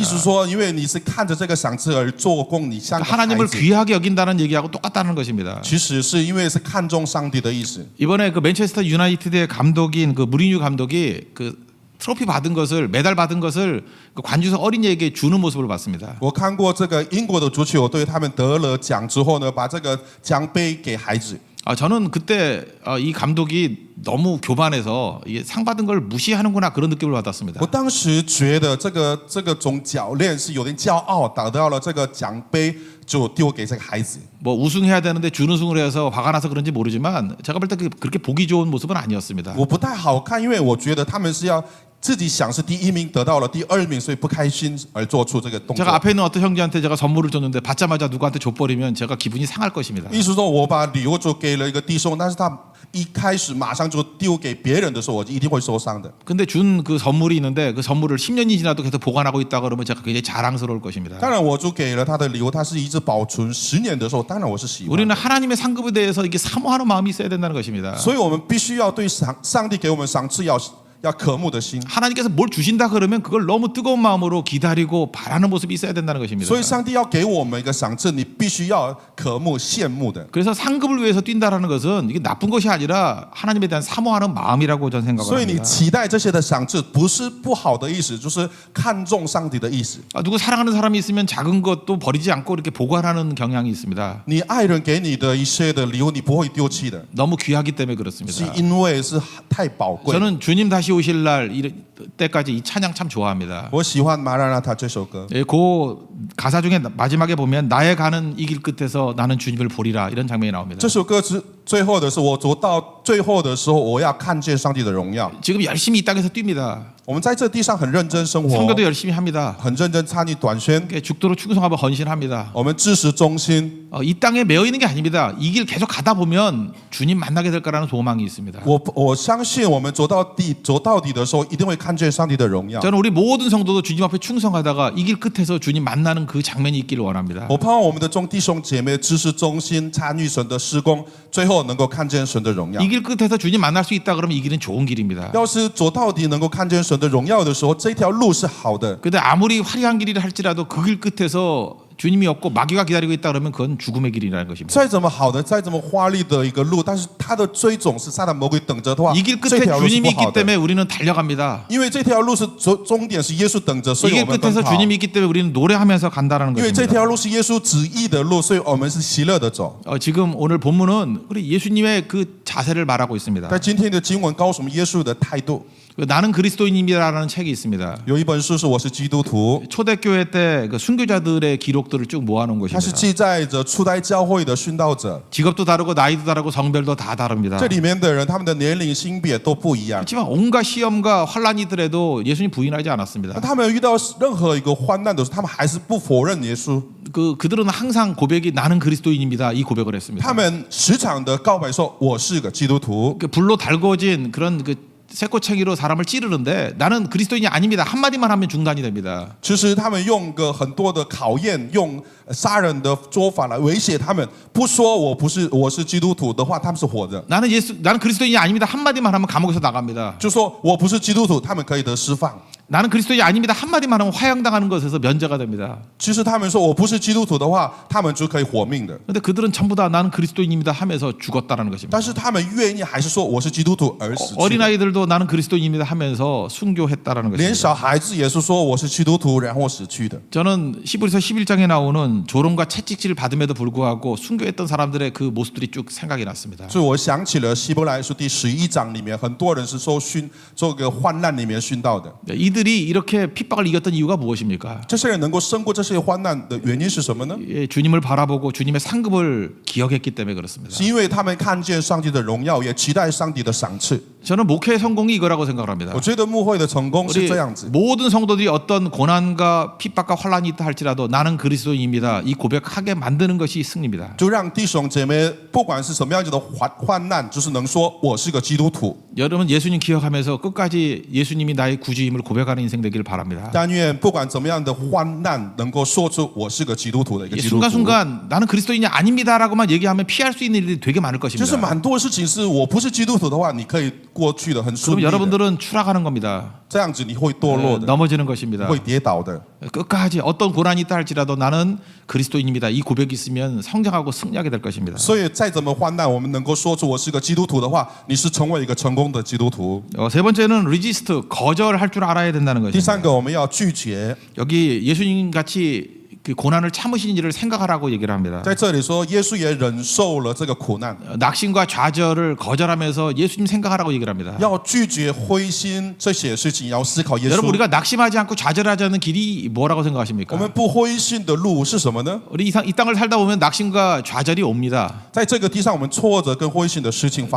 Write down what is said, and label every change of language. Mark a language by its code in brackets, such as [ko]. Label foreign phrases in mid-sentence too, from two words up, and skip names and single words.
[zh] 意思说，因为你是看着这个赏赐而做工，你像个孩 [ko] 하나님을 [zh] 子。 [ko] 귀하게 여긴다는 얘기하고 똑같다는 것입니다. [zh] 其实是因为是看重上帝的意思。 [ko] 이번에 그 맨체스터 유나이티드의 감독인 그 무리뉴 감독이 그 트로피 받은 것을 메달 받은 것을 그 관중석 어린이에게 주는 모습을 봤습니다. [zh] 我看过这个英国的足球队，他们得了奖之后呢，把这个奖杯给孩子。 [ko] 저는 그때 이 감독이 너무 교만해서 이게 상 받은 걸 무시하는구나 그런 느낌을 받았습니다. [zh] 我当时觉得这个总教练是有点骄傲，得到了这个奖杯就丢给这个孩子。 [ko] 뭐 우승해야 되는데 준우승을 해서 화가 나서 그런지 모르지만 제가 볼 때 그렇게 보기 좋은 모습은 아니었습니다. [zh] 我不太好看，因为我觉得他们是要自己想是第一名，得到了第2名，所以不开心而做出这个动 [ko] 제가 [zh] 作。 [ko] 앞에 있는 어떤 형제한테 제가 선물을 줬는데 받자마자 누구한테 줘버리면 제가 기분이 상할 것입니다. [zh] 意思说，我把礼物就给了一个弟兄，但是他一开始马上就丢给别人的时候，我就一定会受伤的。 [ko] 근데 준 그 선물이 있는데 그 선물을 10년이 지나도 계속 보관하고 있다 그러면 제가 굉장히 자랑스러울 것입니다. [zh] 当然，我就给了他的礼物，他是一直保存10年的时候，当然我是喜欢 [ko] 우리는 [zh] 的。 [ko] 하나님의 상급에 대해서 이게 사모하는 마음이 있어야 된다는 것입니다. [zh] 所以我们必须要对上帝给我们赏赐要渴慕的心。 [ko] 하나님께서 뭘 주신다 그러면 그걸 너무 뜨거운 마음으로 기다리고 바라는 모습이 있어야 된다는 것입니다. [zh] 所以上帝要给我们一个赏赐，你必须要渴慕、羡慕的。 [ko] 그래서 상급을 위해서 뛴다라는 것은 이게 나쁜 것이 아니라 하나님에 대한 사모하는 마음이라고 저는 생각을 [zh] 所以你 [ko] 합니다. [zh] 期待这些的赏赐，不是不好的意思，就是看重上帝的意思。 [ko] 누구 사랑하는 사람이 있으면 작은 것도 버리지 않고 이렇게 보관하는 경향이 있습니다. [zh] 你爱人给你的一些的礼物，你不会丢弃的， [ko] 너무 귀하기 때문에 [zh] 是 [ko] 그렇습니다. [zh] 因为是太宝贵。 [ko] 저는 주님 다시 오실 날 때까지 이 찬양 참 좋아합니다. [zh] 我喜欢《马拉纳塔》这首歌。 [ko] 그 가사 중에 마지막에 보면 나의 가는 이 길 끝에서 나는 주님을 보리라 이런 장면이 나옵니다. [zh] 这首歌是最后的时候，我走到最后的时候，我要看见上帝的荣耀。 [ko] 지금 열심히 이 땅에서 뜁니다. [zh] 我们在这地上很认真生活， [ko] 선교도 열심히 합니다. [zh] 很认真参与短宣， [ko] 죽도록 충성하고 헌신합니다. [zh] 我们支持中心。 [ko] 이 땅에 매여 있는 게 아닙니다. 이 길 계속 가다 보면 주님 만나게 될 거라는 소망이 있습니다. [zh] 我相信我们走到底的时候，一定会看看见上帝的荣耀。 [ko] 저는 우리 모든 성도도 주님 앞에 충성하다가 이 길 끝에서 주님 만나는 그 장면이 있기를 원합니다. [zh] 我盼望我们的众弟兄姐妹知识忠心，参与神的施工，最后能够看见神的荣耀。 [ko] 이 길 끝에서 주님 만날 수 있다 그러면 이 길은 좋은 길입니다. [zh] 要是走到底能够看见神的荣耀的时候，这条路是好的。 [ko] 근데 아무리 화려한 길이라 할지라도 그 길 끝에서 주님이 없고 마귀가 기다리고 있다 그러면 그건 죽음의 길이라는 것입니다. [zh] 再怎么好的，再怎么华丽的一个路，但是它的追总是撒旦魔鬼等着的话， [ko] 이 길 [zh] 这 [ko] 끝에 [zh] 条路是 [ko] 주님이 [zh] 不好 [ko] 있기 [zh] 的。 [ko] 때문에 우리는 달려갑니다. [zh] 因为这条路是终点是耶稣等着，所 [ko] 이 [zh] 以 [ko] 길 [zh] 我们奔 [ko] 끝에서 [zh] 跑。 [ko] 주님이 있기 때문에 우리는 노래하면서 간다라는 [zh] 因为这 [ko] 것입니다. [zh] 条路是耶稣旨意的路，所以我们是喜乐的走。 [ko] 지금 오늘 본문은 우리 예수님의 그 자세를 말하고 있습니다. [zh] 在今天的经文告诉我们耶稣的态度。 [ko] 나는 그리스도인입니다라는 책이 있습니다. [zh] 有一本书是《我是基督徒》， [ko] 초대교회 때 그 순교자들의 기록들을 쭉 모아놓은 [zh] 它是 [ko] 것입니다. [zh] 记载着初代教会的殉道者。 [ko] 직업도 다르고 나이도 다르고 성별도 다 다릅니다. [zh] 这里面的人，他们的年龄、性别都不一样。 [ko] 하지만 온갖 시험과 환란이더라도 예수님 부인하지 않았습니다. [zh] 他们遇到任何一个患难的时候，他们还是不否认耶稣。 [ko] 그들은 항상 고백이 나는 그리스도인입니다. 이 고백을 했습니다. [zh] 他们时常的告白说：“我是个基督徒。 [ko] 그 불로 달궈진 그런 그 새꼬챙이로 사람을 찌르는데 나는 그리스도인이 아닙니다. 한마디만 하면 중단이 됩니다. [zh] 其实他们用个很多的考验，用杀人的做法来威胁他们。不说我是基督徒的话，他们是活的； [ko] 나는 그리스도인이 아닙니다. 한마디만 하면 감옥에서 나갑니다. [zh] 就说我不是基督徒，他们可以得释放。 [ko] 나는 그리스도인이 아닙니다. 한마디만 하면 화형당하는 것에서 면제가 됩니다. [zh] 其实他们说我不是基督徒的话，他们就可以活命的。 [ko] 그런데 그들은 전부 다 나는 그리스도인입니다 하면서 죽었다는 것입니다. [zh] 但是他们愿意还是说我是基督徒而死去的。 [ko] 어린아이들도 나는 그리스도인입니다 하면서 순교했다라는 [zh] 连 [ko] 것입니다. [zh] 小孩子也是说我是基督徒，然后死去的。 [ko] 저는 히브리서 11장에 나오는 조롱과 채찍질을 받음에도 불구하고 순교했던 사람들의 그 모습들이 쭉 생각이 났습니다. [zh] 所以我想起了希伯来书第11章里面，很多人是受这个患难里面殉道的。 [ko] 이들이 이렇게 핍박을 이겼던 이유가 무엇입니까? [zh] 这些人能够胜过这些患难的原因是什么呢？ [ko] 주님을 바라보고 주님의 상급을 기억했기 때문에 그렇습니다. [zh] 是因为他们看见上帝的荣耀，也期待上帝的赏赐。 [ko] 저는 목회의 성공이 이거라고 생각을 합니다. [zh] 我觉得牧会的成功是 [ko] 우리 [zh] 这样子。 [ko] 모든 성도들이 어떤 고난과 핍박과 환란이 있다 할지라도 나는 그리스도인입니다. 이 고백하게 만드는 것이 승리입니다. [zh] 就让弟兄姐妹，不管是什么样子的患难，就是能说我是个基督徒。 [ko] 여러분 예수님 기억하면서 끝까지 예수님이 나의 구주임을 고백하는 인생 되기를 바랍니다. [zh] 但愿不管怎么样的患难，能够说出我是个基督徒的一个基督徒。 [ko] 순간순간 나는 그리스도인이 아닙니다라고만 얘기하면 피할 수 있는 일이 되게 많을 [zh] 就是 [ko] 것입니다. [zh] 蛮多事情是我不是基督徒的话，你可以过去的很顺 [ko] 그럼 [zh] 利的。 [ko] 여러분들은 추락하는 겁니다. [zh] 这样子你会堕落的， [ko] 넘어지는 것입니다. [zh] 会跌倒的。 [ko] 끝까지 어떤 고난이 있다 할지라도 나는 그리스도인입니다. 이 고백이 있으면 성장하고 승리하게 될 것입니다. [zh] 所以再怎么患难，我们能够说出我是个基督徒的话，你是成为一个成功的基督徒。 [ko] 세 번째는 resist, 거절할 줄 알아야 된다는 [zh] 第 [ko] 것입니다. [zh] 三个，我们要拒绝。 [ko] 여기 예수님 같이 그 고난을 참으신 일을 생각하라고 얘기를 합니다. [zh] 在这里说，耶稣也忍受了这个苦难， [ko] 낙심과 좌절을 거절하면서 예수님 생각하라고 얘기를 합니다. [zh] 要拒绝灰心这些事情，要思考耶 [ko] 여러분 [zh] 稣。 [ko] 우리가 낙심하지 않고 좌절하지 않는 길이 뭐라고 [zh] 我 [ko] 생각하십니까? [zh] 们不灰心的路是什么呢？ [ko] 우리 이 땅을 살다 보면 낙심과 좌절이 옵니다. [zh] 在这个地上，我们挫折跟灰心的事情发